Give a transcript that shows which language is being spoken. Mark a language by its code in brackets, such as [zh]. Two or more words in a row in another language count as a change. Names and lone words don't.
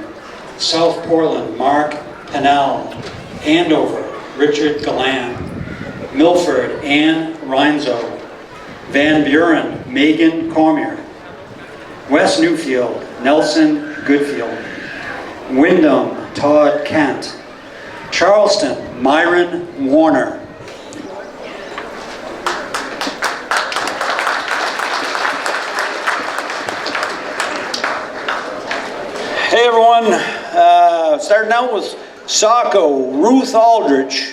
[en] South Portland, Mark Pennell. Andover, Richard Galan. Milford, Ann Reinzo. Van Buren, Megan Cormier. West Newfield, Nelson Goodfield. Wyndham, Todd Kent. Charleston, Myron Warner. Hey everyone, starting out with Saco, Ruth Aldrich.